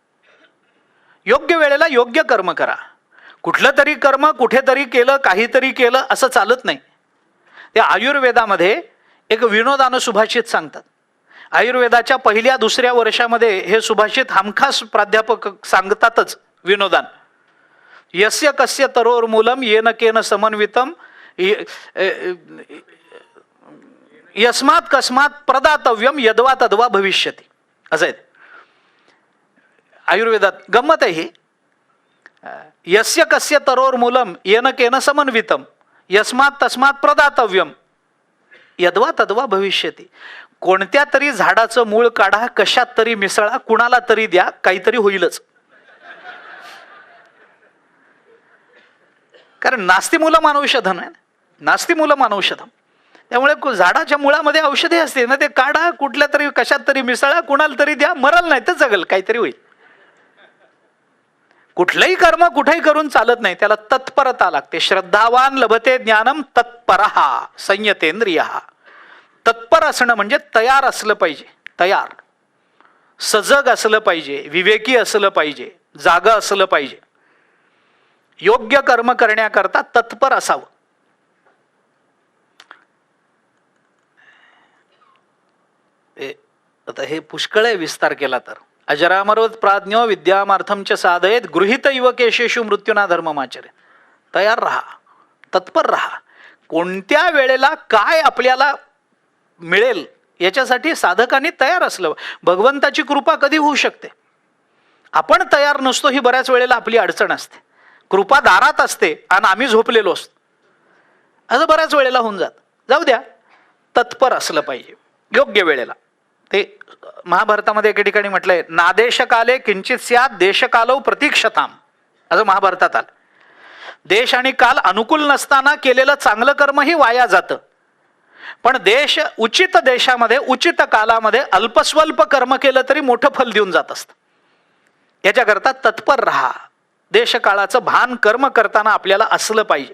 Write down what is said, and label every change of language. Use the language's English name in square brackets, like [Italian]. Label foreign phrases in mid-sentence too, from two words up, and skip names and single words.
[Marathi] योग्य वेळेला योग्य कर्म करा. कुठलं तरी कर्म कुठेतरी केलं, काहीतरी केलं असं चालत नाही. त्या आयुर्वेदामध्ये एक विनोदानं सुभाषित सांगतात. आयुर्वेदाच्या पहिल्या दुसऱ्या वर्षामध्ये हे सुभाषित हमखास प्राध्यापक सांगतातच विनोदान. [Sanskrit] यस्य कस्य तरोर्मूलम येन केन समन्वितम यस्मात् कस्मात् प्रदातव्यम यद्वा तद्वा भविष्यति, [Marathi] असं आहे आयुर्वेदात. गंमत आहे ही. [Sanskrit] यस्य कस्य तरोर्मूलम येन केन समन्वितम यस्मात् तस्मात् प्रदातव्यम यद्वा तद्वा भविष्यति. [Marathi] कोणत्या तरी झाडाचं मूळ काढा, कशात तरी मिसळा, कुणाला तरी द्या, काहीतरी होईलच. [Sanskrit] कारण नास्ति मूलम औषधम आहे, नास्ति मूलम औषधम. [Marathi] त्यामुळे झाडाच्या मुळामध्ये औषधे असते ना, ते काढा, कुठल्या तरी कशात तरी मिसळा, कुणाला तरी द्या, मरल नाही तर जगल, काहीतरी होईल. कुठलंही कर्म कुठेही करून चालत नाही, त्याला तत्परता लागते. [Sanskrit] श्रद्धावान लभते ज्ञानम तत्परहा संयतेंद्रियः. [Marathi] तत्पर असणं म्हणजे तयार असलं पाहिजे, तयार, सजग असलं पाहिजे, विवेकी असलं पाहिजे, जागा असलं पाहिजे. योग्य कर्म करण्याकरता तत्पर असावं. आता हे पुष्कळ विस्तार केला तर [Sanskrit] अजरामरवत प्राज्ञो विद्यामार्थम च साधयेत गृहीत युवकेशेषु मृत्यूना धर्ममाचरे. [Marathi] तयार राहा, तत्पर राहा. कोणत्या वेळेला काय आपल्याला मिळेल याच्यासाठी साधकांनी तयार असलं. भगवंताची कृपा कधी होऊ शकते? आपण तयार नसतो, ही बऱ्याच वेळेला आपली अडचण असते. कृपा दारात असते आणि आम्ही झोपलेलो असतो, असं बऱ्याच वेळेला होऊन जाऊ द्या. तत्पर असलं पाहिजे योग्य वेळेला. ते महाभारतामध्ये एके ठिकाणी म्हटलंय, [Sanskrit] नादेशकाले किंचित स्यात् देशकालौ प्रतीक्षताम, [Marathi] असं महाभारतात आलं. देश आणि काल अनुकूल नसताना केलेलं चांगलं कर्मही वाया जातं. पण उचित देशामध्ये उचित कालामध्ये अल्पस्वल्प कर्म केलं तरी मोठं फल देऊन जात असतं. याच्याकरता तत्पर राहा. देशकाळाचं भान कर्म करताना आपल्याला असलं पाहिजे.